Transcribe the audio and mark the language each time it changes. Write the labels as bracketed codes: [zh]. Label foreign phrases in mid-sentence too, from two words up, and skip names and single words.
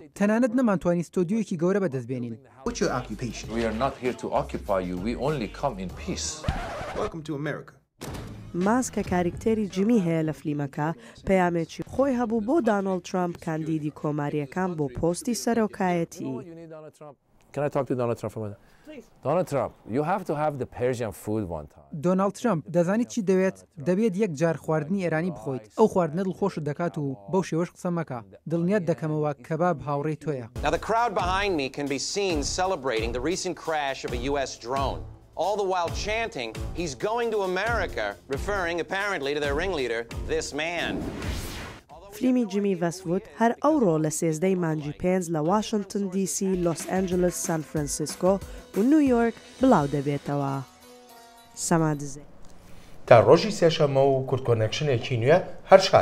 [ckb] تەنانەت نەمانتوانی ستۆدیۆیەکی گەورە بەدەستبێنین. ماز کە کاریکتێری جیمی هەیە لە فلیمەکە پەیامێکی خۆی هەبوو بۆ دانۆڵد ترامپ کاندیدی کۆماریەکان بۆ پۆستی سەرۆکایەتی. [en] Can I talk to Donald Trump for a minute? Donald Trump, you have to have the Persian food one time. [ckb] دۆناڵد ترامپ دەزانیت چی دەبێت یەک جار خواردنی ئێرانی بخۆیت ئەو خواردنە دڵخۆشت دەکات و بەو شێوەش قسە مەکە دڵنیات دەکەمەوە کەباب هاوڕێی تۆیە. [en] Now the crowd behind me can be seen celebrating the recent crash of a US drone. All the while chanting, he's going to America, referring apparently to their ringleader, this man. [ckb] فلیمی جیمی وەستوود هەر ئەوڕۆ لە 13 مانگی 5 لە واشنگتن دیسی، لۆس ئەنجلس، سان فرانسیسکۆ و نیویۆرک بڵاو دەبێتەوە. سەمادزێ تا ڕۆژی سێشەمە و کورت کۆنێکشنێکی نوێ هەر شات